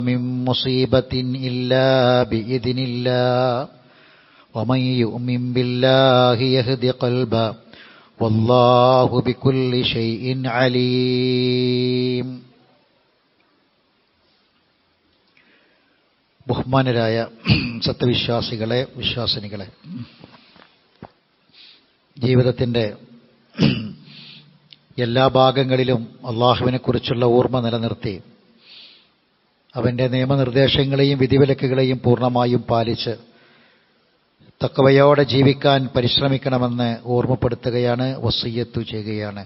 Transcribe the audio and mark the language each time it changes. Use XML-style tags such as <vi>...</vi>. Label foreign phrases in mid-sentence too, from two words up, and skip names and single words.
<ar>من مصيبة إلا بإذن الله ومن يؤمن بالله يهد قلبه والله بكل شيء عليم.</ar> <ml>ബഹുമാനരായ സത്യവിശ്വാസികളെ, വിശ്വാസിനികളെ, ജീവിതത്തിൻ്റെ എല്ലാ ഭാഗങ്ങളിലും അള്ളാഹുവിനെക്കുറിച്ചുള്ള ഓർമ്മ നിലനിർത്തി അവൻ്റെ നിയമനിർദ്ദേശങ്ങളെയും വിധിവിലക്കുകളെയും പൂർണ്ണമായും പാലിച്ച് തഖ്വയോടെ ജീവിക്കാൻ പരിശ്രമിക്കണമെന്ന് ഓർമ്മപ്പെടുത്തുകയാണ്, വസിയ്യത്ത് ചെയ്യുകയാണ്.</ml>